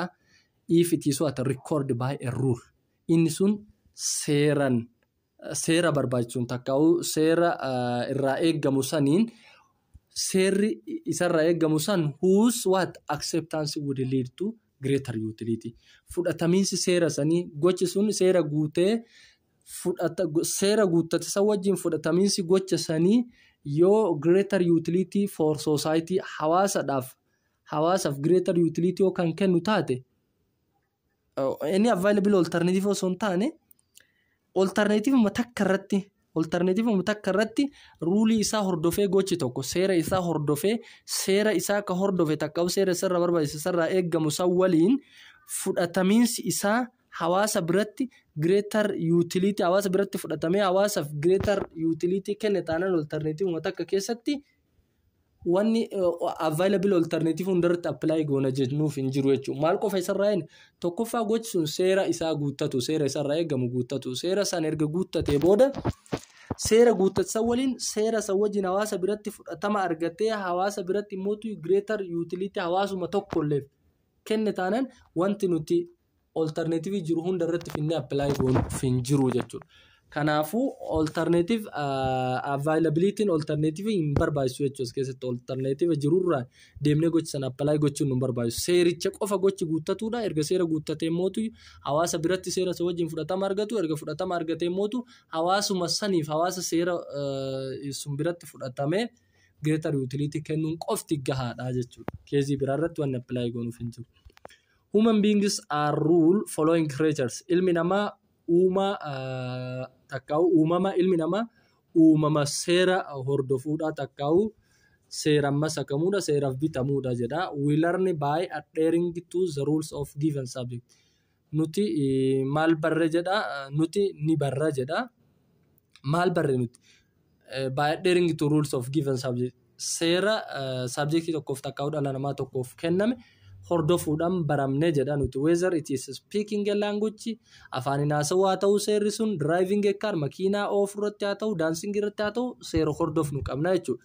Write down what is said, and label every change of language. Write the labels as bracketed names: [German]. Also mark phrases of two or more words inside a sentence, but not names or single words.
[English] If it is what recorded by a rule [Oromo] inni sun seera barbaachuun takkaa'u seera irraa eeggamu saniin seerri isarraa eeggamu san [English] whose what acceptance would lead to greater utility. [Oromo] Fudhatamiinsi seera sanii gochi sun seera guutee seera guuttate san wajjin fudhatamiinsi gocha sanii yoo [English] greater utility for society [Oromo] hawaasaaf [English] greater utility [Oromo] yoo kan kennu taate [English] any available alternative [Oromo] osoo hin taane alternative matakka irratti ruulii isaa hordofee gochi tokko seera isaa hordofee seera isaa ka hordofe takka seera isarra barbaachisa isarraa eeggamu san waliin fudhatamiinsi isaa hawaasa biratti [English] greater utility [Oromo] hawaasa biratti fudhatamee hawaasaaf [English] greater utility [Oromo] kenne taanaan alternative matakka keessatti wanni [English] available alternative [Oromo] hundarratti apply goona jennuuf hin jiru jechuudha. Maal qofa isarraa hin tokkoffaa gochi sun seera isaa guuttatu seera isarraa eeggamu guuttatu seera san erga guuttatee booda seera guuttatsan waliin seera san wajjin hawaasa biratti fudhatama argatee hawaasa biratti immoo [English] greater utility [Oromo] hawaasuma tokkollee kenne taanaan wanti nuti alternative jiru hundarratti finne apply goonuuf hin jiru jechuudha. Kanaafuu [English] alternative availability alternative [Oromo] hin barbaachisu jechuudha keessatti alternative jirurraa deemnee gochi sana apply gochuun nu barbaachisu seericha qofa gochi guuttatuudha erga seera guuttatee mootu hawaasa biratti seera isa wajjin fudhatama argatu erga fudhatama argatee mootu hawaasuma saniif hawaasa seera sun biratti fudhatamee [English] greater utility [Oromo] kennuun qofti gahaadha jechuudha. Keezii biraarratti waan apply goonuuf hin jiru. [English] Human beings are rule following creatures. [Oromo] Ilmi namaa uumama ilmi namaa uumama seera hordofuudha takkaa'u seera masakamuudha seeraaf bitamuudha jedha. [English] We learn by adhering to the rules of given subject. [Oromo] Nuti maal barre jedha nuti ni barra jedha. Maal barre nuti [English] by adhering to rules of given subject [Oromo] seera subject tokkoof takkaa'u dhala namaa tokkoof kenname hordofuudhaan baramne jedha nuti. [English] Whether it is speaking a language, [Oromo] afaan haasawaa ta'uu seerri sun, [English] driving a car, [Oromo] makiinaa oofurratti haa ta'u, dancing irratti haa ta'u, seera hordofnu qabna jechuudha.